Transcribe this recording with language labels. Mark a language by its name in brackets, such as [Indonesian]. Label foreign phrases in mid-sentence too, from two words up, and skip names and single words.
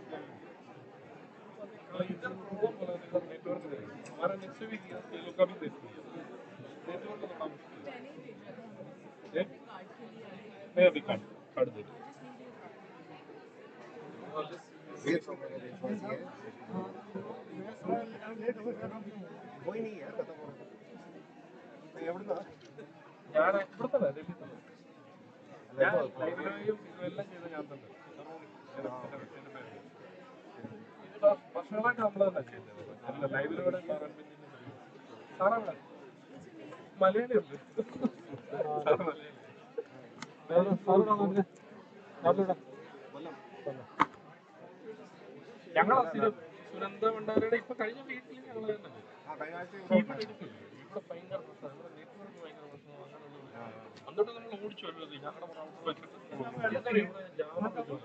[Hindi] नेटवर्क हमारा [English] next week [Hindi] ये लोग का भी देखते हैं नेटवर्क का काम मैं अभी काट देता कोई नहीं है खत्म हो എവിടുന്നാ [Malayalam] ഞാൻ ഇവിടുത്തെ ഞാൻ ലൈബ്രറിയും ഇതെല്ലാം ചെയ്ത് ഞാൻ തന്നെ വർഷങ്ങളായിട്ട് നമ്മൾ തന്നെ ചെയ്യുന്നത്. അല്ല ലൈബ്രറിയുടെ സാറാണ് മലയാളി ഉണ്ട് സാറ് മലയാളി ഞങ്ങൾ സുനന്ദ ഭണ്ഡാരയുടെ ഇപ്പൊ കഴിഞ്ഞ വീട്ടിൽ ഞങ്ങൾ തന്നെ ഇവിടെ ഭയങ്കര പ്രശ്നം നെറ്റ്വർക്ക് ഭയങ്കര പ്രശ്നം എന്നിട്ട് നമ്മൾ ഓടിച്ചു വരുന്നത് ഞങ്ങളുടെ റൗട്ടർ വെച്ചിട്ട് ഇവിടെ ജാമ പറ്റുമല്ലോ.